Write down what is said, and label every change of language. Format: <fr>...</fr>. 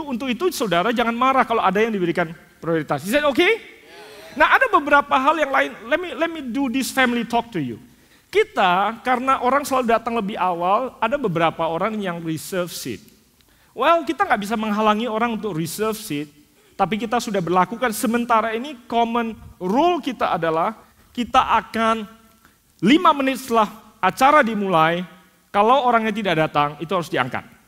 <id>Untuk itu saudara jangan marah kalau ada yang diberikan prioritas.</id> <en>Is that okay?</en> <id>Nah, ada beberapa hal yang lain.</id> <en>Let me do this family talk to you.</en> <id>Kita, karena orang selalu datang lebih awal, ada beberapa orang yang reserve seat. Well, kita nggak bisa menghalangi orang untuk reserve seat. Tapi kita sudah berlakukan sementara ini common rule kita adalah kita akan 5 menit setelah acara dimulai, kalau orangnya tidak datang itu harus diangkat.</id>